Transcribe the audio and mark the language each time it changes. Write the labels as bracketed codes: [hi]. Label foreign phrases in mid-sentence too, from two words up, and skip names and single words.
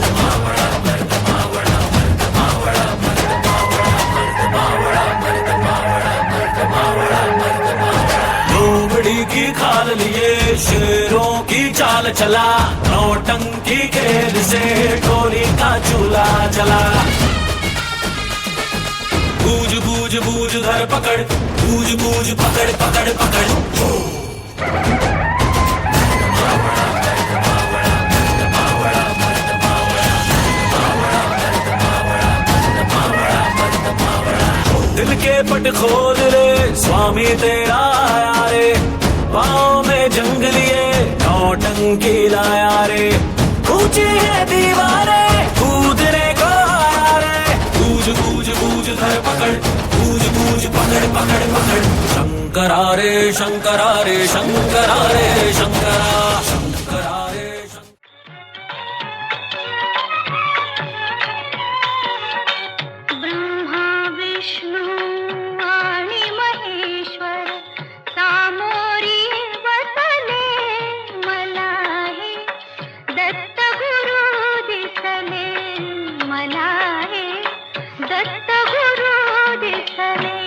[hi] लोमड़ी की खाल लिए शेरों की चाल चला नौटंकी खेल से टोली का चूल्हा चला बूझ बूझ बूझ धर पकड़ बूझ बूझ पकड़ पकड़ पकड़ दिल के पट खोल रे स्वामी तेरा आया रे पाँव में जंग लिए नौटंकी लाया रे ऊंची है दीवारें कूदने को आया रे बूझ बूझ बूझ धर पकड़ बूझ बूझ पकड़ पकड़ पकड़ शंकरा रे शंकरा रे शंकरा रे शंकरा शंकरा रे [mr] ब्रह्मा विष्णू आणि महेश्वर सामोरी बसले मला हे दत्त गुरु दिसले मला हे दत्त गुरु दिसले